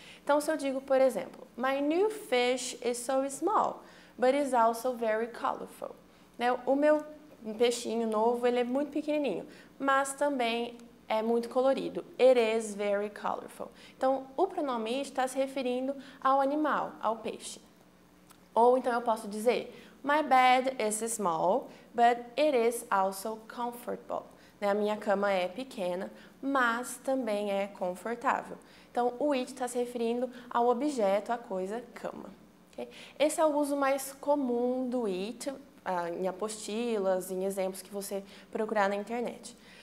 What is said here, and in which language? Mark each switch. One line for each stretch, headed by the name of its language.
Portuguese: Então, se eu digo, por exemplo,
English: my new fish is so small, but is also very colorful. Né?
Portuguese: O meu peixinho novo, ele é muito pequenininho, mas também é muito colorido.
English: It is very colorful.
Portuguese: Então, o pronome it está se referindo ao animal, ao peixe. Ou então eu posso dizer,
English: my bed is small, but it is also comfortable.
Portuguese: Né? A minha cama é pequena, mas também é confortável. Então, o it está se referindo ao objeto, à coisa, cama. Okay? Esse é o uso mais comum do it, em apostilas, em exemplos que você procurar na internet.